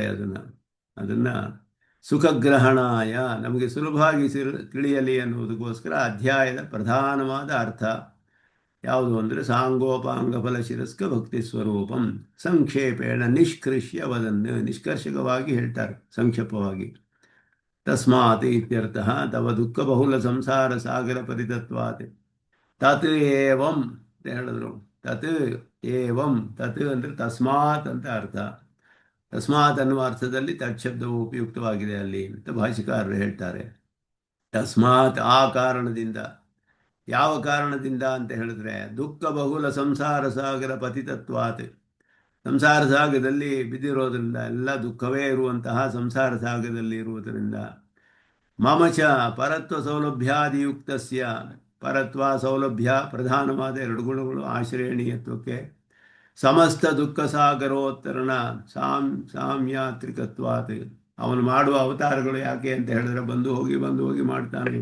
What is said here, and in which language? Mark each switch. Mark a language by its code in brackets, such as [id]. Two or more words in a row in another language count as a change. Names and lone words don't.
[kn] ಅದನ್ನು ಸುಖಗ್ರಹಣಾಯ ನಮಗೆ ಸುಲಭವಾಗಿ ತಿಳಿಯಲಿ ಅನ್ನುವುದಕ್ಕೋಸ್ಕರ ಅಧ್ಯಾಯದ ಪ್ರಧಾನವಾದ ಅರ್ಥ ಯಾವುದು ಅಂದರೆ [sa] ಸಾಂಗೋಪಾಂಗ ಫಲಶಿರಸ್ಕ ಭಕ್ತಿ ಸ್ವರೂಪಂ ಸಂಕ್ಷೇಪೇಣ ನಿಷ್ಕೃಷ್ಯ ವದನ್ನು, [kn] ನಿಷ್ಕರ್ಷಕವಾಗಿ ಹೇಳ್ತಾರೆ ಸಂಕ್ಷೇಪವಾಗಿ. [sa] ತಸ್ಮಾತ್ ಇತ್ಯರ್ಥ ತವ ದುಃಖ ಬಹುಲ ಸಂಸಾರ ಸಾಗರ ಪರಿತತ್ವಾತ್ ತತ್ ಏವಂ [kn] ಅಂತ ಹೇಳಿದ್ರು. [sa] ತತ್ ಏವಂ, [kn] ತತ್ ಅಂದರೆ ತಸ್ಮಾತ್ ಅಂತ ಅರ್ಥ. ತಸ್ಮಾತ್ ಅನ್ನುವ ಅರ್ಥದಲ್ಲಿ ತತ್ ಶಬ್ದವು ಉಪಯುಕ್ತವಾಗಿದೆ ಅಲ್ಲಿ ಅಂತ ಭಾಷಿಕಾರರು ಹೇಳ್ತಾರೆ. ತಸ್ಮಾತ್ ಆ ಕಾರಣದಿಂದ, ಯಾವ ಕಾರಣದಿಂದ ಅಂತ ಹೇಳಿದ್ರೆ [sa] ದುಃಖ ಬಹುಲ ಸಂಸಾರ ಸಾಗರ ಪತಿತತ್ವಾತ್, [kn] ಸಂಸಾರ ಸಾಗರದಲ್ಲಿ ಬಿದ್ದಿರೋದ್ರಿಂದ, ಎಲ್ಲ ದುಃಖವೇ ಇರುವಂತಹ ಸಂಸಾರ ಸಾಗರದಲ್ಲಿ ಇರುವುದರಿಂದ, [sa] ಮಮಚ ಪರತ್ವ ಸೌಲಭ್ಯಾದಿಯುಕ್ತಸ್ಯ, [kn] ಪರತ್ವ ಸೌಲಭ್ಯ ಪ್ರಧಾನವಾದ ಎರಡು ಗುಣಗಳು ಆಶ್ರಯಣೀಯತ್ವಕ್ಕೆ, [sa] ಸಮಸ್ತ ದುಃಖ ಸಾಗರೋತ್ತರಣ ಸಾಮ್ಯಾತ್ರಿಕತ್ವಾತ್, [kn] ಅವನು ಮಾಡುವ ಅವತಾರಗಳು ಯಾಕೆ ಅಂತ ಹೇಳಿದ್ರೆ ಬಂದು ಹೋಗಿ ಮಾಡ್ತಾನೆ.